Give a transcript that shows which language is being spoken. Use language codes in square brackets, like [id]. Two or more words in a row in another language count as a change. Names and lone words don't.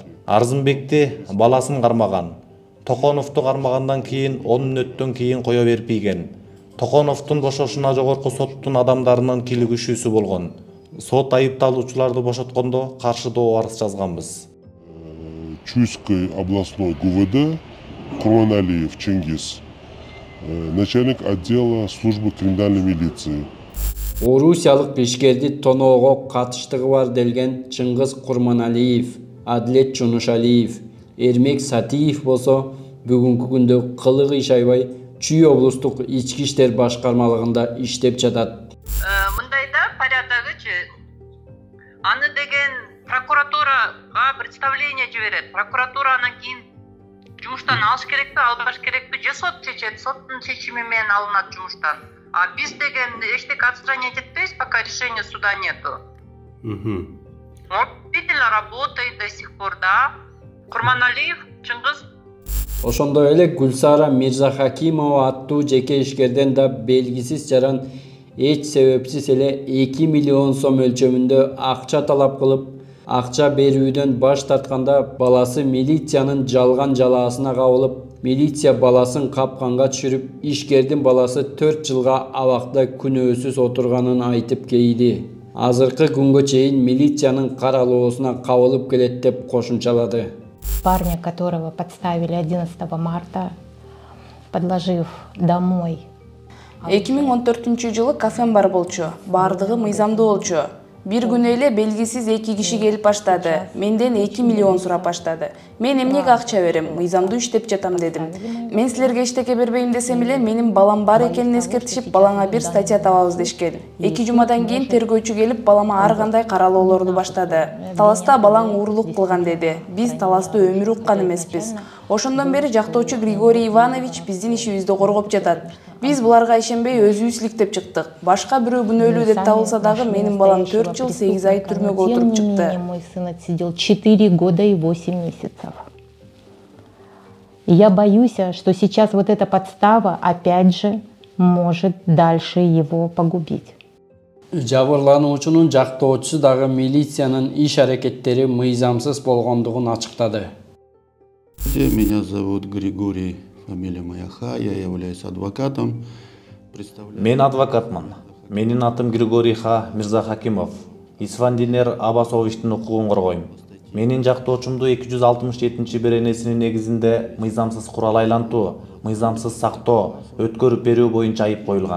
[ky] Арзымбекти баласын кармаган. Токоновду кармагандан кийин 10 мүнөттөн кийин кое бербейген. Токоновдун бошошуна жогорку соттун адамдарынын кийлигишүүсү болгон. Сот айыпталуучуларды бошоткондо каршыдоо арыз жазганбыз. [ru] Чуйской областной ГУВД Курманалиев Чингиз, начальник отдела службы криминальной милиции. [ky] Орусиялык ишкерди тоноого катыштыгы бар делген Чыңгыз Курманалиев, Адилет Жунушалиев, Эрмек Сатиев болсо бүгүнкү күндө кылыгы иш айбай Чүй облустук ички иштер башкармалыгында иштеп жатат. Мындайда порядогычы аны деген прокуратурага представление жиберет. Прокуратура анан кийин жумуштан алыш керекпи, албаш керекпи, же сот чечет, соттун чечими менен алынат жумуштан. А биз деген эчтеке отстранять этпейбиз, [ru] пока решения суда нету. Вот видели, работает до сих пор, да. Курманалиев Чыңгыз. [ky] Ошондой эле Гүлсара Мирзахакимова аттуу жеке ишкерден да белгисиз жаран эч себепсиз эле 2 миллион сом өлчөмүндө акча талап кылып, акча берүүдөн баш тартканда баласы милициянын жалган жалаасына кабылып, милиция баласын капканга түшүрүп, ишкердин баласы 4 жылга абакта күнөөсүз отурганын айтып кейди. Азыркы күнгө чейин милициянын каралоосуна кабылып келет деп кошумчалады. [ru] Парня, которого подставили 11 марта, подложив домой. [ky] 2014 жылы кафем бар болчу. Бардыгы мыйзамдуу болчу. Бир күнү эле белгисиз 2 киши келип баштады. Менден 2 миллион сурап баштады. Мен эмнеге акча берем? Мыйзамдуу иштеп жатам дедим. Мен силерге эчтеке бербейм десем эле менин балам бар экенин эскертишип, балаңа бир статья табабыз дешкен. 2 жумадан кийин тергөөчү келип, балама ар кандай каралоолорду баштады. Таласта балаң уурулук кылган деди. Биз таласты өмүр уккан эмеспиз. Ошондон бери жактоочу Григорий Иванович биздин ишибизди коргоп жатат. Биз буларга ишенбей өзүбүз иликтеп чыктык. Башка бирөө күнөөлүү деп табылса дагы менин балам 4 жыл 8 ай түрмөгө отуруп чыкты. [ru] Мой сын отсидел 4 года и 8 месяцев. Я боюсь, что сейчас вот эта подстава опять же может дальше его погубить. [ky] Жабырлануучунун жактоочусу дагы милициянын иш-аракеттери мыйзамсыз болгондугун ачыктады. [ru] Меня зовут Григорий, фамилия моя Ха, я являюсь адвокатом. [ky] Мен адвокатмын. Менин атым Григорий Ха Мирзахакимов. Исфандинер Абасовичтин укугун коргойм. Менин жактоочумду 267 беренесинин негизинде мыйзамсыз курал айлантуу, мыйзамсыз сактоо, өткөрүп берүү боюнча айып коюлган.